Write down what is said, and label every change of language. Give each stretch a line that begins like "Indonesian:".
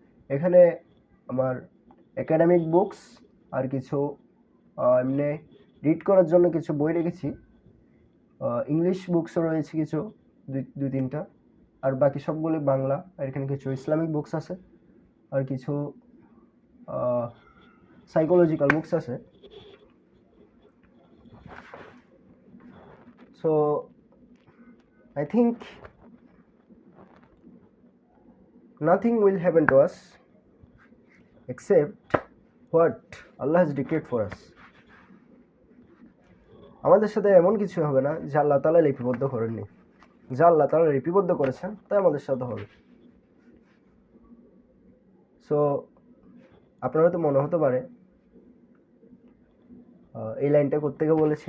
Bangla: এখানে আমার academic books are কিছু এমনি রিড করার জন্য কিছু বই রেখেছি। ইংলিশ বুকসও রয়েছে কিছু 2-3টা, আর বাকি সবগুলি বাংলা। আর এখানে কিছু ইসলামিক বুকস আছে, আর কিছু সাইকোলজিক্যাল বুকস আছে।
English: So I think nothing will happen to us except what Allah has decreed for us.
Bangla: আমাদের সাথে এমন কিছু হবে না যা আল্লাহ তাআলা লিপিবদ্ধ করেননি। যা আল্লাহ তাআলা লিপিবদ্ধ করেছেন তাই আমাদের সাথে হবে। সো আপনারা তো মনে হতে পারে এই লাইনটা কোত্থেকে বলেছে।